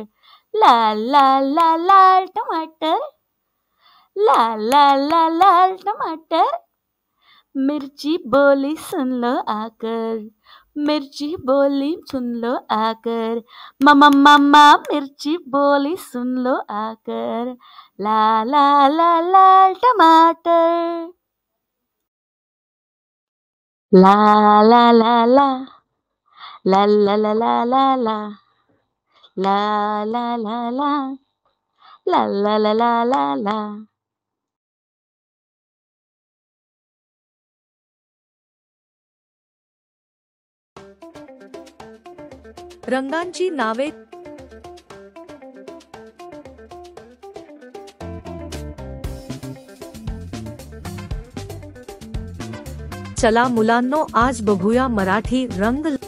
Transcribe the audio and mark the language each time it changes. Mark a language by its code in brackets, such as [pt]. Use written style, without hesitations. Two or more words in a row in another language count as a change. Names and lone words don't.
[hi] लाल लाल लाल लाल टमाटर, लाल लाल लाल लाल टमाटर, मिर्ची बोली सुन लो आकर, मिर्ची बोली सुन लो आकर. मम्मा मम्मा मिर्ची बोली सुन लो आकर. ला ला ला लाल टमाटर, ला ला ला ला, ला ला ला ला ला ला, ला ला ला ला, ला ला ला ला ला ला. [mr] रंगांची नावे. चला मुलांनो, आज बघूया मराठी रंग.